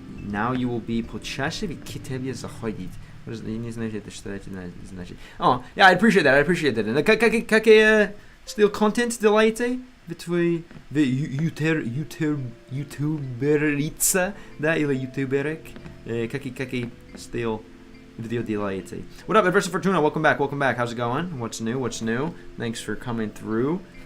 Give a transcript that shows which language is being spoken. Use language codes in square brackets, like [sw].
[en] Now you will be [ru] почаще к тебе заходить. Не знаете, что это значит. [en] Oh, yeah, I appreciate that. [ru] Какие [en] still content [ru] делаете? Вы ютуберица, да, или ютуберик? Какие [en] still video [ru] делаете? [en] What up, Adversa Fortuna? Welcome back. How's it going? What's new? Thanks for coming through.